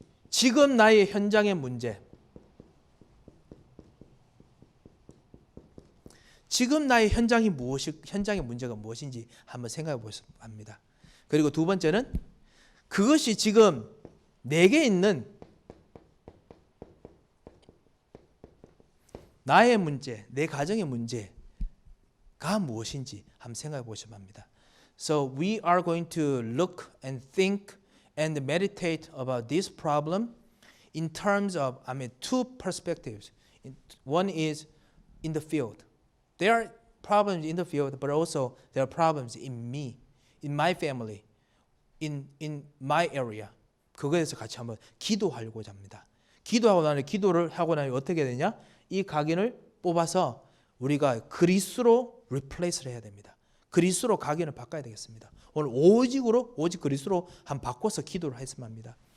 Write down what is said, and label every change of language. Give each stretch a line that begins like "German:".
Korean: 지금 나의 현장의 문제, 지금 나의 현장의 문제가 무엇인지 한번 생각해 보았으면 합니다. 그리고 두 번째는 그것이 지금 내게 있는 나의 문제, 내 가정의 문제가 무엇인지 한번 생각해 보시면 합니다.
English: So we are going to look and think and meditate about this problem in terms of, two perspectives. One is in the field. There are problems in the field, but also there are problems in me, in my family, in my area.
Korean: 그거에 대해서 같이 한번 기도하려고자 합니다. 기도를 하고 나니 어떻게 되냐? 이 각인을 뽑아서 우리가 그리스도로 리플레이스를 해야 됩니다. 그리스도로 각인을 바꿔야 되겠습니다. 오늘 오직 그리스도로 한 바꿔서 기도를 했으면 합니다.